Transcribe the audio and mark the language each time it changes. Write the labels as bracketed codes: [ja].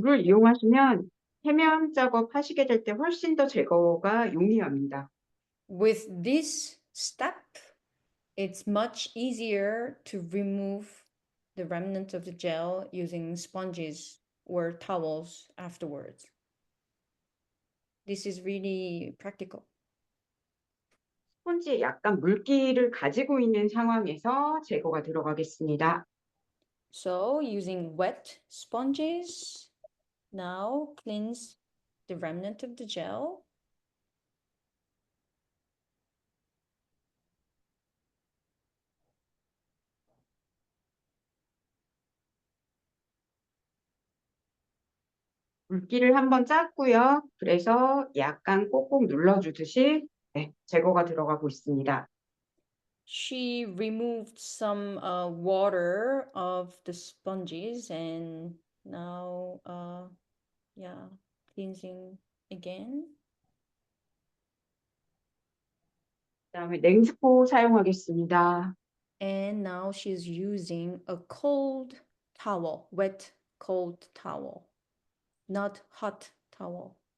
[ko] 물을 이용하시면 해면 작업 하시게 될 때 훨씬 더 제거가 용이합니다. [en] With this step, it's much easier to remove the remnant of the gel using sponges or towels afterwards. This is really practical. [ko] 스펀지에 약간 물기를 가지고 있는 상황에서 제거가 들어가겠습니다. [en] So using wet sponges, now cleanse the remnant of the gel. [ko] 물기를 한번 짰고요. 그래서 약간 꼭꼭 눌러주듯이 제거가 들어가고 있습니다. [en] She removed some water of the sponges and now, yeah, cleansing again. [ko] 그다음에 냉스포 사용하겠습니다. [en] And now she's using a cold towel, wet cold towel, not hot towel.